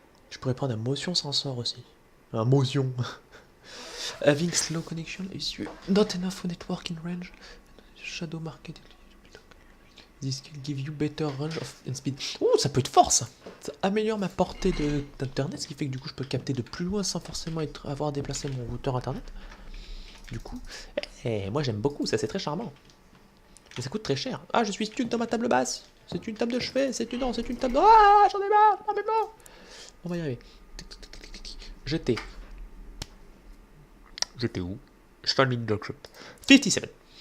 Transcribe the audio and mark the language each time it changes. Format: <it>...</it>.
<fr>Je pourrais prendre un motion sensor aussi. Un motion.</fr> <en>Having slow connection issue. Not enough network in range. Shadow market. This can give you better range of and speed.</en> <fr>Oh, ça peut être fort ça. Ça améliore ma portée d'internet, ce qui fait que du coup je peux capter de plus loin sans forcément avoir déplacé mon routeur internet. Du coup, moi j'aime beaucoup, ça c'est très charmant. Mais ça coûte très cher. Ah, je suis stuck dans ma table basse. C'est une table de chevet, c'est une table de... Ah, j'en ai marre, on va y arriver. J'étais où? Starting Dogshop. 57.</fr>